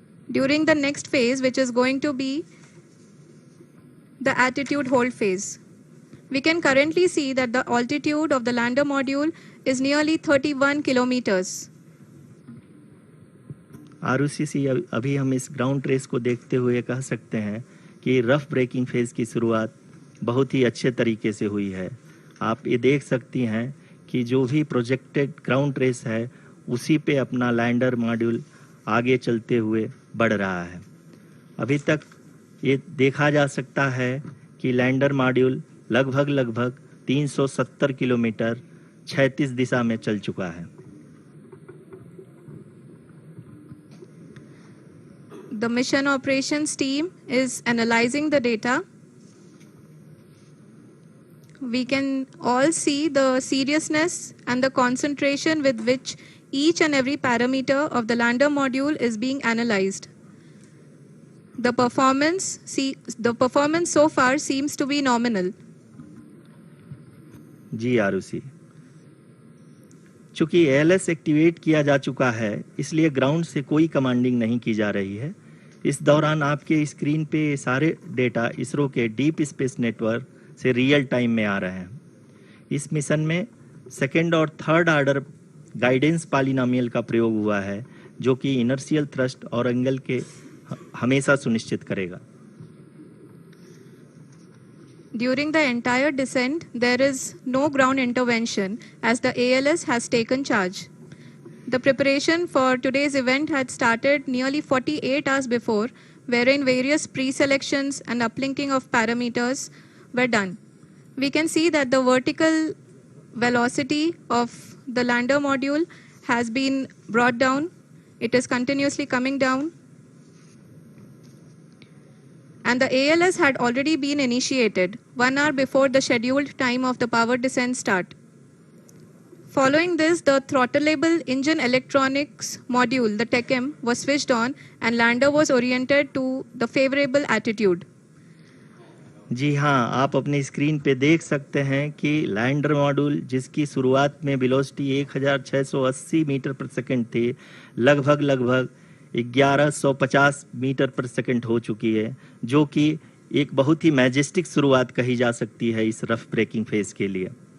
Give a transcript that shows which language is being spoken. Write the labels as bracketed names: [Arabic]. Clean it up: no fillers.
[English] During the next phase, which is going to be the attitude hold phase, we can currently see that the altitude of the lander module is nearly 31 kilometers. [Hindi] Arushi, अभी हम इस ground trace को देखते हुए कह सकते हैं कि रफ ब्रेकिंग फेज की शुरुआत बहुत ही अच्छे तरीके से हुई है। आप ये देख सकती हैं कि जो भी प्रोजेक्टेड ग्राउंड ट्रेस है उसी पे अपना लैंडर मॉड्यूल आगे चलते हुए बढ़ रहा है। अभी तक ये देखा जा सकता है कि लैंडर मॉड्यूल लगभग 370 किलोमीटर क्षैतिज दिशा में चल चुका है। [English] The mission operations team is analyzing the data. We can all see the seriousness and the concentration with which each and every parameter of the lander module is being analyzed. The performance so far seems to be nominal. [Hindi] जी आरुषि, चूंकि ALS activate किया जा चुका है, इसलिए ground से कोई commanding नहीं की जा रही है। इस दौरान आपके स्क्रीन पे सारे डेटा इसरो के डीप स्पेस नेटवर्क से रियल टाइम में आ रहे हैं। इस मिशन में सेकेंड और थर्ड ऑर्डर गाइडेंस पॉलिनोमियल का प्रयोग हुआ है, जो कि इनर्शियल थ्रस्ट और एंगल के हमेशा सुनिश्चित करेगा। [English] During the entire descent, there is no ground intervention as the ALS has taken charge. The preparation for today's event had started nearly 48 hours before, wherein various pre-selections and uplinking of parameters were done. We can see that the vertical velocity of the lander module has been brought down. It is continuously coming down. And the ALS had already been initiated 1 hour before the scheduled time of the power descent start. Following this, the throttleable engine electronics module, the TECM, was switched on and lander was oriented to the favorable attitude. [Hindi] जी हाँ, आप अपनी screen पे देख सकते हैं कि lander module, जिसकी शुरुआत में वेलोसिटी 1680 मीटर पर सेकंड थी, लगभग 1150 मीटर पर सेकंड हो चुकी है, जो कि एक बहुत ही मैजेस्टिक शुरुआत कही जा सकती है इस रफ ब्रेकिंग फेज के लिए।